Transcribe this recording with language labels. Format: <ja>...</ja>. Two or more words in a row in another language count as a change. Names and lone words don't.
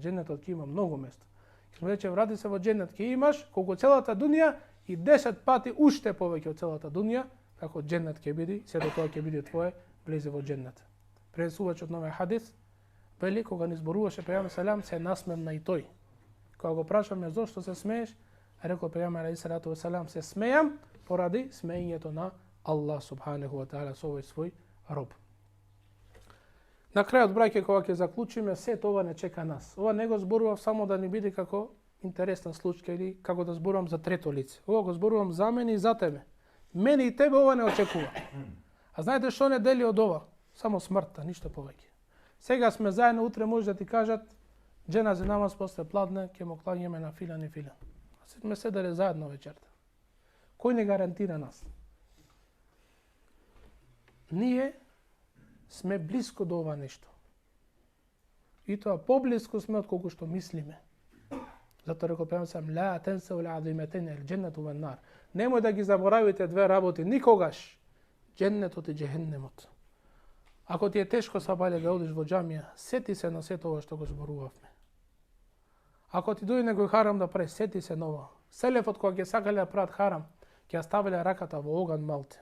<mk>Џеннетот ќе има многу место. Ќе му рече, врати се во џеннет, ќе имаш колку целата дунија и 10 пати уште повеќе од целата дунија, како џеннет ќе биде, се до тоа ќе биде твое, влезе во џеннет. Пренесувачот на овој хадис вели, кога ни зборуваше пејгамбер салам, се насмевна и тој. Кога го прашаме зошто се смееш, рекол пејгамбер</mk> <ar>عليه السلام,</ar> <mk>се смејам поради смеењето на Аллах</mk> <ar>سبحانه وتعالى</ar> <mk>со овој свој роб. На крајот, браќе, кога ќе заклучиме, се тоа не чека нас. Ова не го зборував само да ни биде како интересен случај или како да зборувам за трето лице. Ова го зборувам за мене и за тебе. Мене и тебе ова не очекува. А знаете што не дели од ова? Само смртта, ништо повеќе. Сега сме заедно, утре може да ти кажат џеназе намаз после пладне, ќе му клањаме на филан и филан. Сме седеле заедно вечерта. Кој не гарантира нас? Ние сме близко до ова нешто. И тоа поблиско сме од колку што мислиме. Затоа рекол пејгамбер сам,</mk> <ar>لا تنسوا العظيمتين الجنة والنار.</ar> <mk>Немој да ги заборавите две работи никогаш. Џеннетот и џехеннемот. Ако ти е тешко сабајле да одиш во џамија, сети се на сето ова што го зборувавме. Ако ти дојде некој харам да прави, сети се на ова. Селефот кога ќе сакале да прават харам, ќе ставиле раката во оган малте.</mk>